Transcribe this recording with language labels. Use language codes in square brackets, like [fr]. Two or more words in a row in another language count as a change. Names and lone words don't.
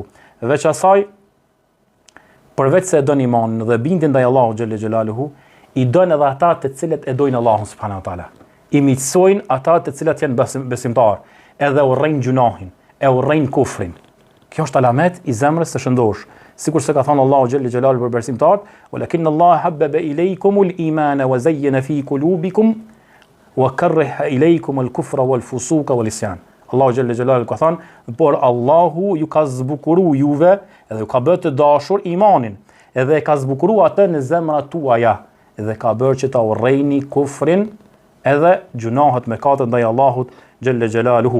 [sq] Veç asaj, përveç se e don imanin dhe bindjen ndaj Allahut [ar] جل جلاله, [sq] i don edhe ata të cilët e dojnë Allahun [ar] سبحانه وتعالى. [sq] I miqsojnë ata të cilët janë besimtar, edhe urrejnë gjunahin, e urrejnë kufrin. Kjo është alamet i zemrës së shëndosh. Sikur se ka thënë Allahu [ar] جل جلاله [sq] për besimtarët, [ar] "ولكن الله حبب إليكم الإيمان وزين في قلوبكم وكره إليكم الكفر والفسوق والعصيان." [sq] Allahu [ar] جل جلاله [sq] ka thënë, por Allahu ju ka zbukuruar juve edhe ju ka bërë të dashur imanin, edhe e ka zbukuruar atë në zemrat tuaja, edhe ka bërë që ta urrejni kufrin edhe gjunahet me katët ndaj Allahut [ar] جل جلاله.